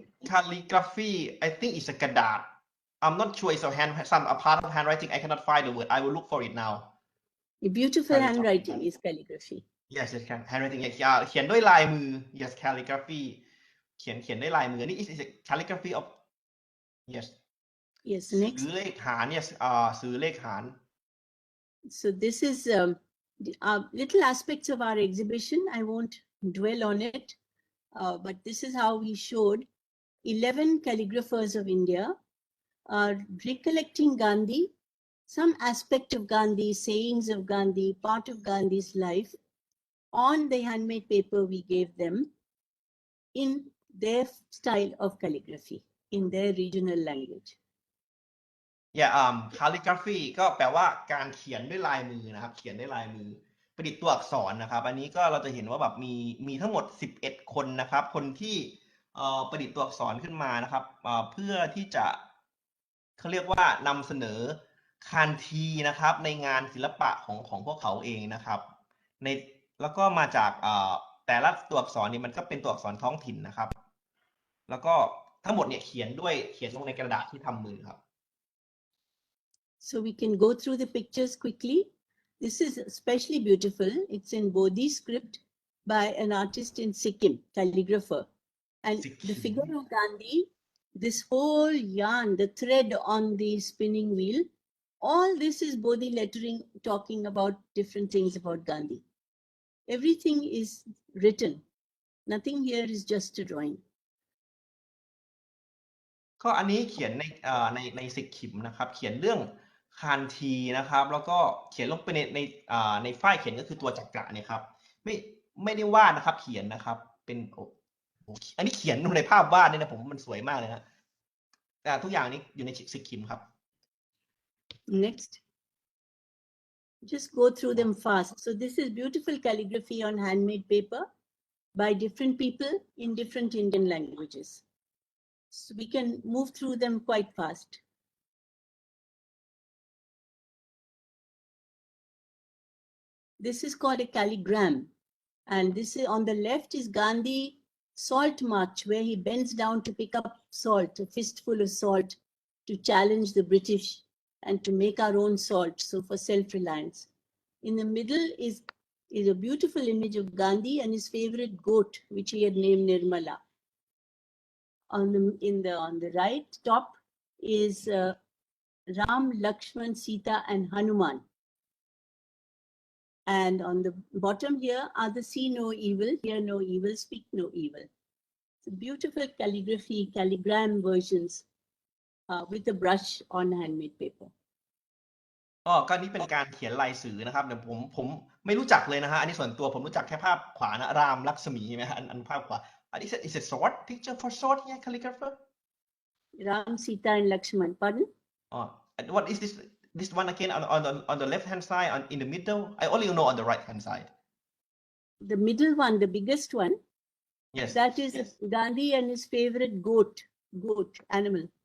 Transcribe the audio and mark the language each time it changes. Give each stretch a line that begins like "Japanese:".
English: Calligraphy I think it's a กระดาษ I'm not sure it's a part of handwriting I cannot find the word I will look for it now Beautiful handwriting is calligraphy. Yes handwriting
Thai: เขียนด้วยลายมือ
English: Yes calligraphy
Thai: เขียนด้วยลายมือนี่
English: is a calligraphy of Yes Yes, next.
Thai: สื่อเลขหาร Yes สื่อเลขหาร
English: So this is little aspects of our exhibition. I won't dwell on it, but this is how we showed 11 calligraphers of India recollecting Gandhi, some aspect of Gandhi, sayings of Gandhi, part of Gandhi's life on the handmade paper we gave them in their style of calligraphy, in their regional language.
Thai: calligraphy ก็แปลว่าการเขียนด้วยลายมือนะครับเขียนด้วยลายมือประดิษฐ์ตัวอักษรนะครับอันนี้ก็เราจะเห็นว่าแบบมีทั้งหมด11คนนะครับคนที่ประดิษฐ์ตัวอักษรขึ้นมานะครับเพื่อที่จะเขาเรียกว่านำเสนอคานทีนะครับในงานศิลปะของพวกเขาเองนะครับแล้วก็มาจากแต่ละตัวอักษรนี่มันก็เป็นตัวอักษรท้องถิ่นนะครับแล้วก็ทั้งหมดเนี่ยเขียนลงในกระดาษที่ทำมือครับ
English: So we can go through the pictures quickly. This is especially beautiful. It's in Bodhi script by an artist in Sikkim, calligrapher. And the figure of Gandhi, this whole yarn, the thread on the spinning wheel, all this is Bodhi lettering talking about different things about Gandhi. Everything is written. Nothing here is just a drawing.
Thai: ก็อันนี้เขียนในสิกขิมนะครับเขียนเรื่องคานทีนะครับแล้วก็เขียนลงไปในฝ้ายเขียนก็คือตัวจักระเนี่ยครับไม่ได้วาดนะครับเขียนนะครับเป็นอันนี้เขียนในภาพวาดเนี่ยนะผมมันสวยมากเลยนะทุกอย่างนี้อยู่ในสิกขิมครับ
English: Next. Just go through them fast. So this is beautiful calligraphy on handmade paper by different people in different Indian languages. So we can move through them quite fast. This is called a calligram. And this is on the left is Gandhi salt march, where he bends down to pick up salt, a fistful of salt, to challenge the British and to make our own salt, so for self-reliance. In the middle is a beautiful image of Gandhi and his favorite goat, which he had named Nirmala. On the right top is Ram, Lakshman, Sita, and Hanuman. And on the bottom here are the see no evil, hear no evil, speak no evil. It's beautiful calligraphy, calligram versions with a brush on handmade paper.
Thai: ก็นี่เป็นการเขียนลายสื่อนะครับเดี๋ยวผมไม่รู้จักเลยนะฮะอันนี้ส่วนตัวผมรู้จักแค่ภาพขวานะรามลักษมีใช่ไหมฮะอันภาพขวาอันนี้
English: is it sword picture for sword here calligrapher Ram, Sita, and Lakshman. Pardon? And what is this one again on the left hand side in the middle I only know on the right hand side The middle one, the biggest one. yes That is Gandhi and his favorite goat animal.